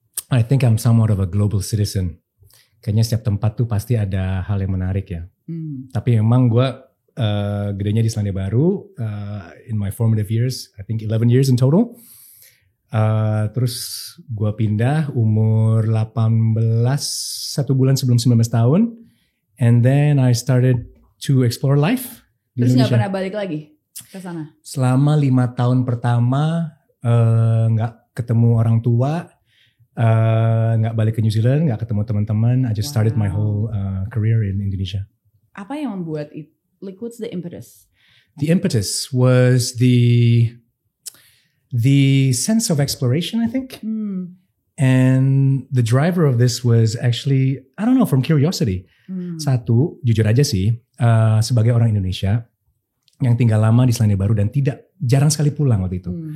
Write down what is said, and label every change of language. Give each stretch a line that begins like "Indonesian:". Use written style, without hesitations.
English: I think I'm somewhat of a global citizen.
Indonesian: Kayaknya setiap tempat tuh pasti ada hal yang menarik ya. Tapi memang gue gedenya di Selandia Baru
English: in my formative years, I think 11 years in total.
Indonesian: Terus gue pindah umur 18, 1 bulan sebelum 19 tahun.
English: And then I started to explore life di
Indonesian: Terus Indonesia. gak pernah balik lagi ke sana? Selama 5 tahun pertama gak ketemu orang tua, gak balik ke New Zealand, gak ketemu teman-teman.
English: I just started my whole career in Indonesia.
Indonesian: Apa yang membuat itu?
English: Like what's the impetus? The impetus was the sense of exploration, I think. And the driver of this was actually, I don't know, from curiosity.
Indonesian: Satu, jujur aja sih, sebagai orang Indonesia yang tinggal lama di Selandia Baru dan jarang sekali pulang waktu itu.